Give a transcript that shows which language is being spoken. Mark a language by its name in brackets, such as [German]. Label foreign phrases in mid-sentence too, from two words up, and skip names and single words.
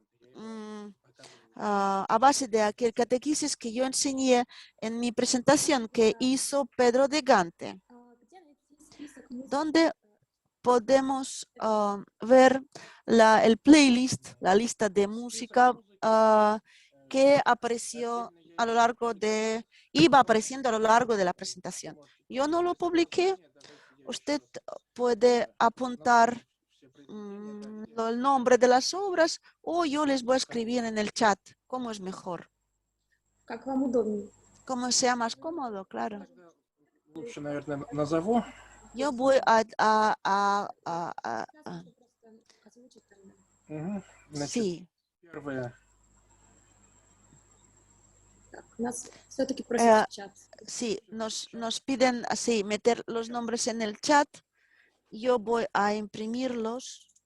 [Spanish] a base de aquel catequesis que yo enseñé en mi presentación que hizo Pedro de Gante, donde podemos ver el playlist, la lista de música que apareció a lo largo iba apareciendo a lo largo de la presentación. Yo no lo publiqué. Usted puede apuntar el nombre de las obras o yo les voy a escribir en el chat. ¿Cómo es mejor? [Russian] Как вам удобнее. [Spanish] Como sea más cómodo, claro. [Russian] Лучше, наверное, назову. [Spanish] Yo voy [Russian] Значит, [Spanish] sí. [Russian] первое. Нас все-таки просят в чат. [Spanish] Sí, nos piden así meter los nombres en el chat. Yo voy a imprimirlos.